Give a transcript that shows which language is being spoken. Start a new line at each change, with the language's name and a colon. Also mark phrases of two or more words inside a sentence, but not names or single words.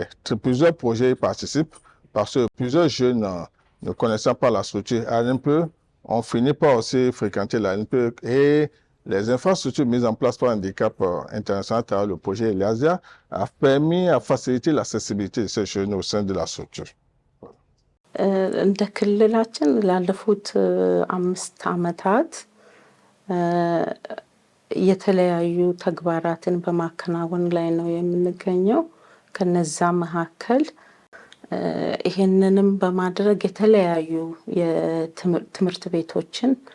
French: Plusieurs projets y participent parce que plusieurs jeunes ne connaissant pas la structure ANPE ont fini par aussi fréquenter l'ANPE et Les infrastructures mises en place par Handicap International à travers le projet Eliasia a permis à faciliter l'accessibilité de ces jeunes au sein de la structure.
Amharic: እንደ ክልላችን ላለፉት 5 ዓመታት የተለያዩ ተግባራትን በማከናወን ላይ ነው የምንገኘው። ከነዛ መካከል ይሄንንም በማድረግ የተለያዩ የትምህርት ቤቶችን